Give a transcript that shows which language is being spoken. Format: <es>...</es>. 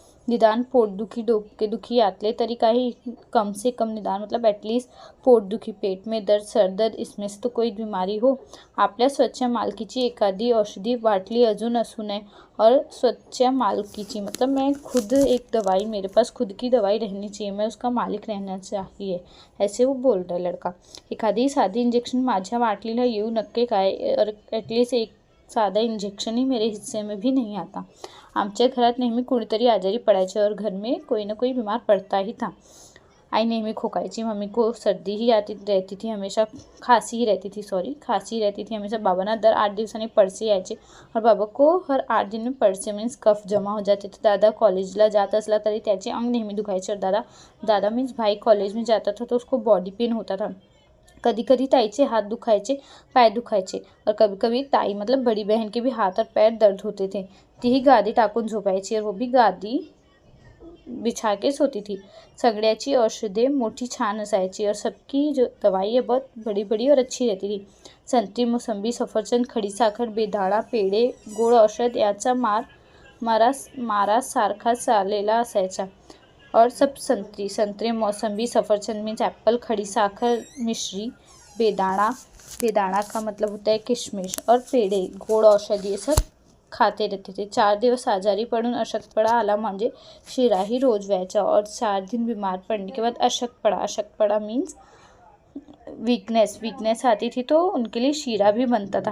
<mr>निदान पोटदुखी, डोकेदुखी यातले तरी काही,</mr> <hi>कम से कम निदान मतलब एटलीस्ट पोटदुखी, पेट में दर्द, सरदर्द, इसमें से तो कोई बीमारी हो।</hi> <mr>आपल्या स्वच्छ मालकीची एखादी औषधी बाटली अजून असू नये।</mr> <hi>और स्वच्छ मालकीची मतलब मैं खुद एक दवाई, मेरे पास खुद की दवाई रहनी चाहिए, मैं उसका मालिक रहना चाहिए, ऐसे वो बोल रहा है लड़का।</hi> <mr>एखादी साधी इंजेक्शन माझ्या वाटलीला येऊ नक्की काय,</mr> <hi>और एटलीस्ट एक साधा इंजेक्शन ही मेरे हिस्से में भी नहीं आता।</hi> <mr>आमच्या घरात नेहमी कोणीतरी आजारी पडायचे,</mr> <hi>और घर में कोई ना कोई बीमार पड़ता ही था।</hi> <mr>आई नेहमी खोकायची,</mr> <hi>मम्मी को सर्दी ही रहती थी हमेशा, खांसी ही रहती थी हमेशा।</hi> <mr>बाबांना दर 8 दिवसांनी पडसे यायचे,</mr> <hi>और बाबा को हर 8 दिन में पडसे मीन्स कफ जमा हो जाते थे।</hi> <mr>दादा कॉलेजला जात असला तरी त्याचे अंग नेहमी दुखायचे,</mr> <hi>और दादा मीन्स भाई कॉलेज में जाता था तो उसको बॉडी पेन होता था। कभी कभी</hi> <mr>ताईचे हाथ दुखायचे, पाय दुखायचे,</mr> <hi>और कभी कभी ताई मतलब बड़ी बहन के भी हाथ और पैर दर्द होते थे।</hi> <mr>तीही गादी टाकून झोपायची,</mr> <hi>और वो भी गादी बिछा के सोती थी।</hi> <mr>सगळ्याची औषधे मोठी छान असायची,</mr> <hi>और सबकी जो दवाई है बहुत बड़ी बड़ी और अच्छी रहती थी।</hi> <mr>संतरी, मोसंबी, सफरचंद, खडी साखर, बेदाणा, पेढे, गोड औषध याचा मारा सारखा चाललेला असायचा।</mr> <hi>और सब संतरे, मौसम्बी, सफरचंद मीन्स एप्पल, खड़ी साखर, मिश्री, बेदाना का मतलब होता है किशमिश, और पेड़े, गोड औषध, ये सब खाते रहते थे।</hi> <mr>4 दिवस आजारी पडून अशक्तपणा आला म्हणजे शिरा ही रोज व्हायचा,</mr> <hi>और 4 दिन बीमार पड़ने के बाद अशक्तपणा मीन्स वीकनेस आती थी, तो उनके लिए शिरा भी बनता था।</hi>